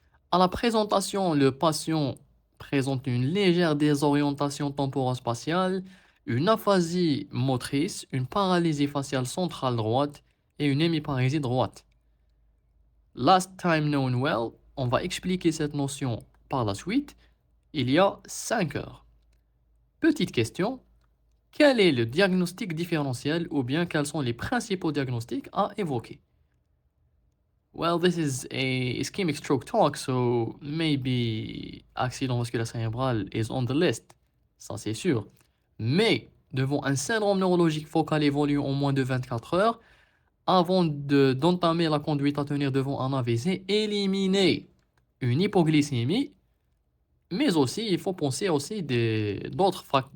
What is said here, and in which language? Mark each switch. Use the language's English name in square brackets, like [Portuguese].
[French] À la présentation, le patient présente une légère désorientation temporo-spatiale, une aphasie motrice, une paralysie faciale centrale droite et une hémiparésie droite. [English] Last time known well, [French] on va expliquer cette notion par la suite, il y a 5 heures. Petite question, quel est le diagnostic différentiel ou bien quels sont les principaux diagnostics à évoquer? [English] Well, this is a ischemic stroke talk, so maybe accident vasculaire cérébral is on the list. [French] Ça, c'est sûr. Mais, devant un syndrome neurologique focal évolué en moins de 24 heures, avant d'entamer la conduite à tenir devant un AVC, éliminer une hypoglycémie, mais aussi, il faut penser aussi d'autres